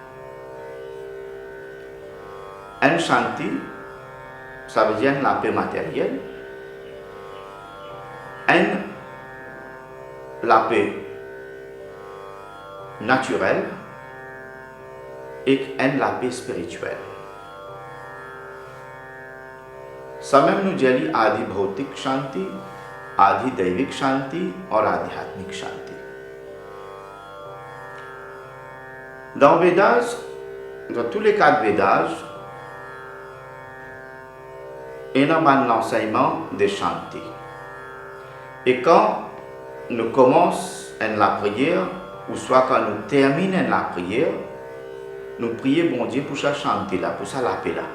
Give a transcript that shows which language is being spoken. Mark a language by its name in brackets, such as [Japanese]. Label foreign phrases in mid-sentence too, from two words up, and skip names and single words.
[French] Un shanti, ça veut dire la paix matérielle. La paix naturelle et la paix spirituelle. Ça même nous dit [Hindi] आदि भौतिक शांति, आदि दैविक शांति और आध्यात्मिक शांति. [French] Dans Védas, dans tous les quatre Védas, il y a un enseignement de Shanti. Et quand nous commençons la prière, ou soit quand nous terminons la prière, nous prions bon Dieu pour sa Shanti là, pour sa la paix là.